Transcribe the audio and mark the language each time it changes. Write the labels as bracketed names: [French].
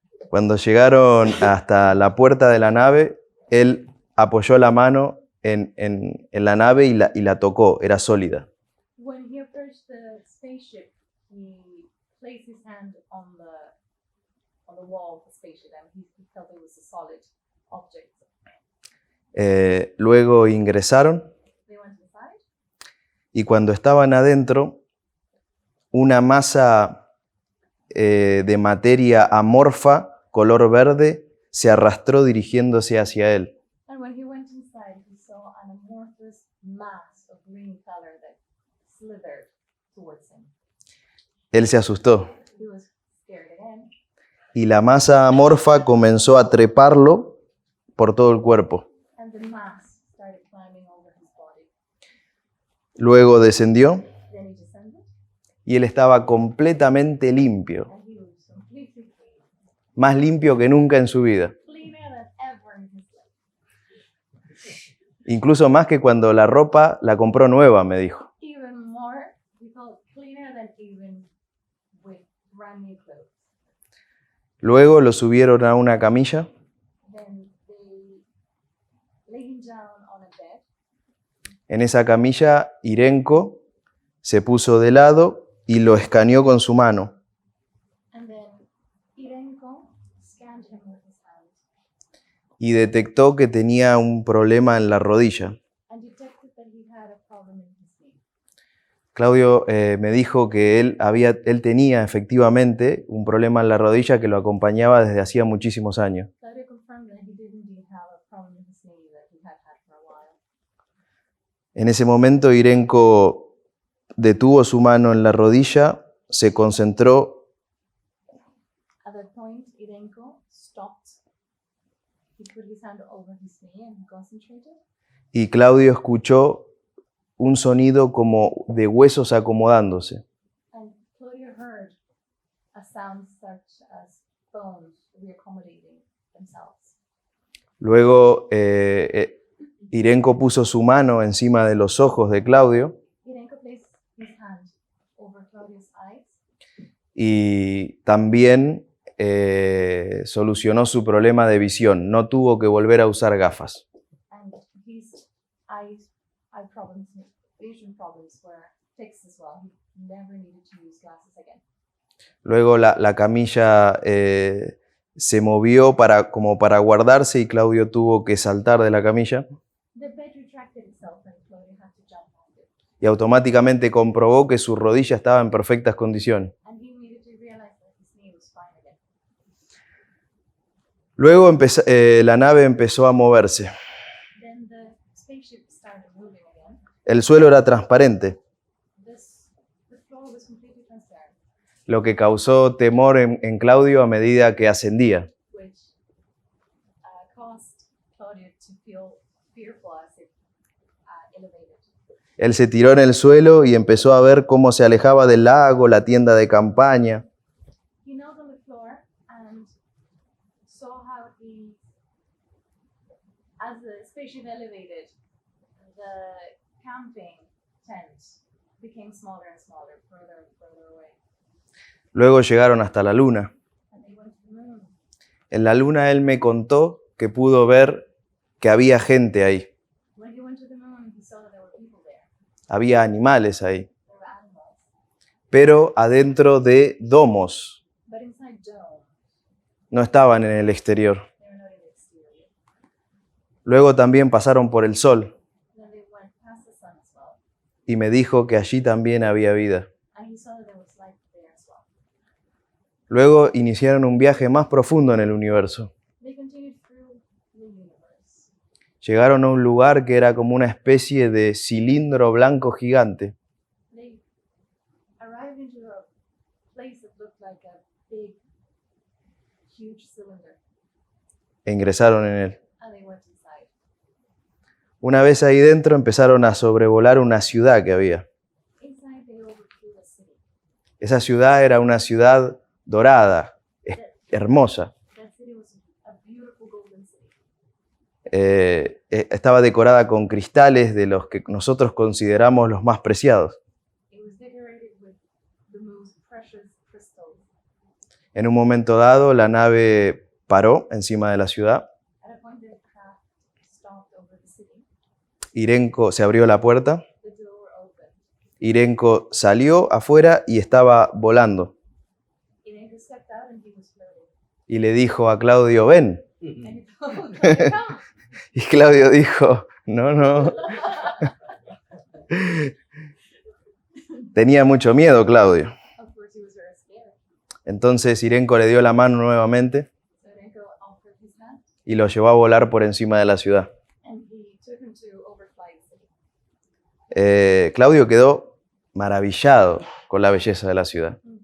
[Spanish] Cuando llegaron hasta la puerta de la nave, él apoyó la mano en la nave y la tocó, era sólida. [English] When he approached the spaceship, he placed his hand on the wall of the spaceship, and he felt it was a solid object. [Spanish] Luego ingresaron [English] They went inside, [Spanish] y cuando estaban adentro, una masa de materia amorfa, color verde, se arrastró dirigiéndose hacia él. [English] and when he went inside, he saw an amorphous mass of green color that slithered towards him. [Spanish] Él se asustó [English] He was scared again. [Spanish] y la masa amorfa comenzó a treparlo por todo el cuerpo. [English] And the mass started climbing over his body. [Spanish] Luego descendió [English] Then he descended, [Spanish] y él estaba completamente limpio, [English] and he was completely clean. [Spanish] más limpio que nunca en su vida. [English] Cleaner than ever in his life. [Spanish] Incluso más que cuando la ropa la compró nueva, me dijo. [English] Even more, he felt cleaner than even with brand new clothes. [Spanish] Luego lo subieron a una camilla [English] Then they laid him down on a bed. [Spanish] En esa camilla, Irenko se puso de lado y lo escaneó con su mano. [English] And then Irenko scanned him with his hand [Spanish] Y detectó que tenía un problema en la rodilla. [English] and detected that he had a problem in his knee. [Spanish] Claudio me dijo que él tenía efectivamente un problema en la rodilla que lo acompañaba desde hacía muchísimos años. [English] Claudio confirmed that he did indeed have a problem in his knee that he had had for a while. [Spanish] En ese momento, Irenko detuvo su mano en la rodilla, se concentró [English] At that point, Irenko stopped. He put his hand over his knee and concentrated. [Spanish] y Claudio escuchó un sonido como de huesos acomodándose. [English] And Claudio heard a sound such as bones reaccommodating themselves. [Spanish] Luego Irenko puso su mano encima de los ojos de Claudio [English] Irenko placed his hand over Claudio's eyes [Spanish] y también solucionó su problema de visión. No tuvo que volver a usar gafas. [English] and his eye problems, vision problems were fixed as well. He never needed to use glasses again. [Spanish] Luego la camilla se movió como para guardarse y Claudio tuvo que saltar de la camilla [English] The bed retracted itself and Claudio had to jump on it. [Spanish] y automáticamente comprobó que su rodilla estaba en perfectas condiciones. [English] And he immediately realized that his knee was fine again. [Spanish] Luego la nave empezó a moverse. [English] Then the spaceship started moving again. [Spanish] El suelo era transparente, [English] The floor was completely transparent, [Spanish] lo que causó temor en Claudio a medida que ascendía. [English] which caused Claudio to feel fearful as it elevated. [Spanish] Él se tiró en el suelo y empezó a ver cómo se alejaba del lago, la tienda de campaña. [English] He knelt on the floor and saw how as the spaceship elevated, the camping tent became smaller and smaller, further and further away. [Spanish] Luego llegaron hasta la luna. [English] And they went to the moon. [Spanish] En la luna él me contó que pudo ver que había gente ahí, [English] When he went to the moon, he saw that there were people there. [Spanish] había animales ahí, [English] There were animals. [Spanish] pero adentro de domos, [English] But inside dome, [Spanish] no estaban en el exterior. [English] they were not in the exterior. [Spanish] Luego también pasaron por el sol [English] Then they went past the sun as well. [Spanish] y me dijo que allí también había vida. [English] And he saw that there was life there as well. [Spanish] Luego iniciaron un viaje más profundo en el universo. [English] They continued through the universe. [Spanish] Llegaron a un lugar que era como una especie de cilindro blanco gigante. [English] They arrived into a place that looked like a big, huge cylinder. [Spanish] E ingresaron en él. [English] And they went inside. [Spanish] Una vez ahí dentro empezaron a sobrevolar una ciudad que había. [English] Inside, they overflew a city. [Spanish] Esa ciudad era una ciudad dorada, hermosa. [English] That city was a beautiful golden city. [Spanish] Estaba decorada con cristales de los que nosotros consideramos los más preciados. [English] It was decorated with the most precious crystals. [Spanish] En un momento dado, la nave paró encima de la ciudad. [English] At a point, the craft stopped over the city. [Spanish] Irenko se abrió la puerta. [English] The door opened. [Spanish] Irenko salió afuera y estaba volando. [English] Irenko stepped out and he was floating. [Spanish] Y le dijo a Claudio, ven. [English] And he told Claudio, come. [Spanish] Y Claudio dijo, no. Tenía mucho miedo, Claudio. [English] Of course, he was very scared. [Spanish] Entonces Irenko le dio la mano nuevamente [English] So Irenko offered his hand [Spanish] y lo llevó a volar por encima de la ciudad. [English] and he took him to overfly the city. [Spanish] Claudio quedó maravillado con la belleza de la ciudad.